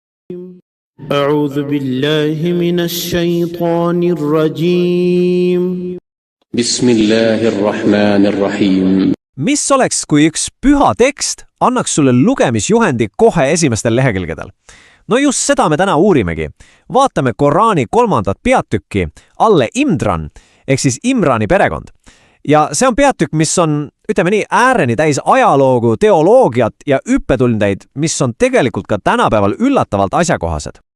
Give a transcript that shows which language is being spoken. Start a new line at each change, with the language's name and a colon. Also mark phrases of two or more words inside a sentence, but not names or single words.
Arabic: أعوذ بالله من الشيطان الرجيم بسم الله الرحمن الرحيم.
Estonian: Mis oleks, kui üks püha tekst annaks sulle lugemisjuhendi kohe esimestel lehekülgedel? No just seda me täna uurimegi. Vaatame Koraani 3. peatükki Alle Imran, ehk siis Imrani perekond. Ja see on peatükk, mis on, ütleme nii, ääreni täis ajaloogu, teoloogiat ja õppetundeid, mis on tegelikult ka tänapäeval üllatavalt asjakohased.